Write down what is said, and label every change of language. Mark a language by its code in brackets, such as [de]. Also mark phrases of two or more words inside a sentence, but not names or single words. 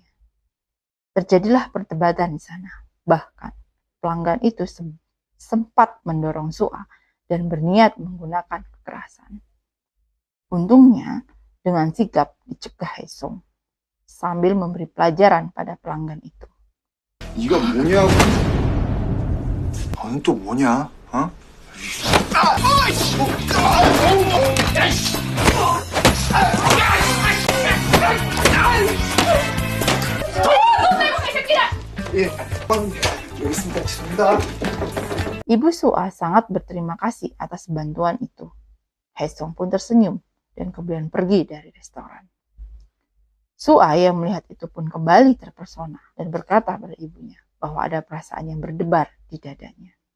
[id] Terjadilah perdebatan di sana. Bahkan pelanggan itu sempat mendorong Sua dan berniat menggunakan kekerasan. Untungnya, dengan sigap dicegah Haesung sambil memberi pelajaran pada pelanggan itu. [ko] 이거 뭐냐고. 너는 또 뭐냐? 어? 예, 여기 있습니다. 죄송합니다. [id] Ibu Sua sangat berterima kasih atas bantuan itu. Haesung pun tersenyum dan kemudian pergi dari restoran. Sua yang melihat itu pun kembali terpesona dan berkata pada ibunya bahwa ada perasaan yang berdebar di dadanya.